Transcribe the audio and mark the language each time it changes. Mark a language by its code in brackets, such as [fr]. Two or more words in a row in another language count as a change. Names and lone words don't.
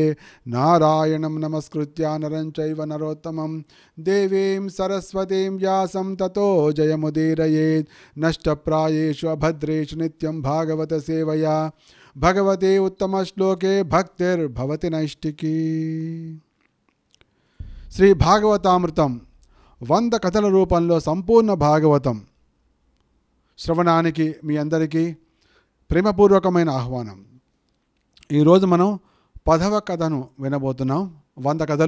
[sa] नारायणं नमस्कृत्य नरं चैव नरोत्तमं देवीं सरस्वतीं व्यासं ततो जयमुदीरयेत्। नष्टप्रायेषु अभद्रेषु नित्यं भागवत सेवया भगवते उत्तमश्लोके भक्तिर्भवति नैष्टिकी। [te] శ్రీ భాగవతామృతం 100 కథల రూపంలో సంపూర్ణ భాగవతం శ్రవణానికి మీ అందరికీ ప్రేమపూర్వకమైన ఆహ్వానం. ఈరోజు మనం 10వ కథను వినబోతున్నాం. 100 కథలు.